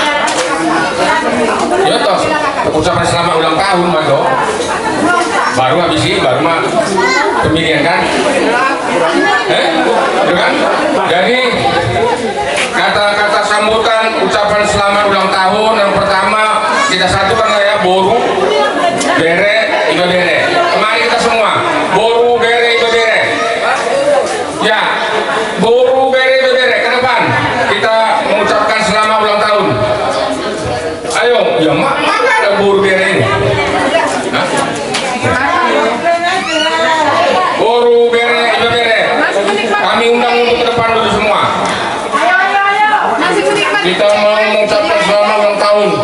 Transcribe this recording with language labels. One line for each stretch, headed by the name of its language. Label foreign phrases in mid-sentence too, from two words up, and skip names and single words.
Indonesian: Ya toh, ucapan selamat ulang tahun Mado. Baru habis ini, baru mah pemilihan kan? Itu kan? Jadi kata-kata sambutan ucapan selamat ulang tahun yang pertama kita satukan lah ya,
Batak Toba: boru, bere, iba bere.
Indonesian: Mari kita semua,
Batak Toba: boru, bere, iba bere. Ya, boru, bere, iba bere.
Indonesian: Ke depan kita mengucapkan selamat ulang tahun. Ayo, ya mana ada
Batak Toba: boru bere
Indonesian: ini? Hah?
Batak Toba: Boru, bere, iba bere.
Indonesian: Kami undang untuk ke depan dulu semua. Kita mau mengucapkan selamat ulang tahun.